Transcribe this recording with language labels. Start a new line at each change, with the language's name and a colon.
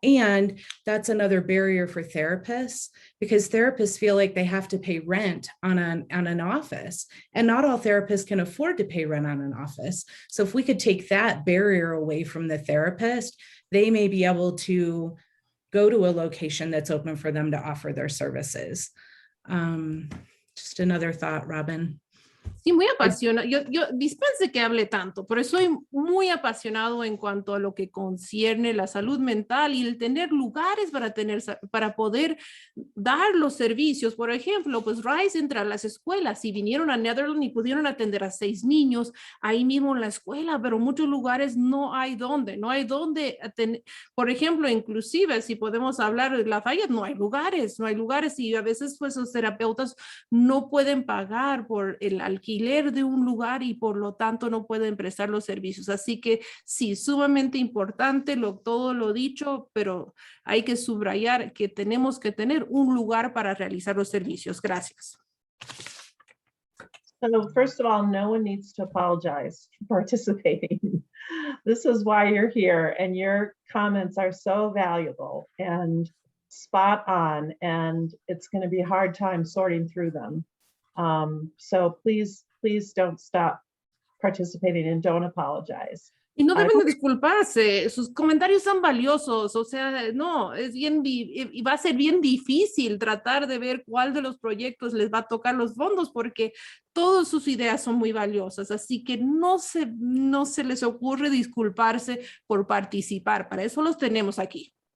English: And that's another barrier for therapists, because therapists feel like they have to pay rent on an office, and not all therapists can afford to pay rent on an office. So if we could take that barrier away from the therapist, they may be able to go to a location that's open for them to offer their services. Just another thought, Robin.
Spanish: Sí, muy apasionado. Yo dispense que hable tanto, pero soy muy apasionado en cuanto a lo que concierne la salud mental y el tener lugares para poder dar los servicios. Por ejemplo, pues RISE entra a las escuelas. Si vinieron a Netherlands y pudieron atender a 6 niños ahí mismo en la escuela, pero muchos lugares no hay dónde atender. Por ejemplo, inclusive si podemos hablar de Lafayette, no hay lugares y a veces pues los terapeutas no pueden pagar por el alquiler de un lugar y por lo tanto no pueden prestar los servicios. Así que sí, sumamente importante todo lo dicho, pero hay que subrayar que tenemos que tener un lugar para realizar los servicios. Gracias.
English: So first of all, no one needs to apologize for participating. This is why you're here, and your comments are so valuable and spot on, and it's going to be a hard time sorting through them. So please don't stop participating and don't apologize.
Spanish: Y no deben de disculparse, sus comentarios son valiosos, o sea, no, y va a ser bien difícil tratar de ver cuál de los proyectos les va a tocar los fondos porque todas sus ideas son muy valiosas, así que no se les ocurre disculparse por participar, para eso los tenemos aquí.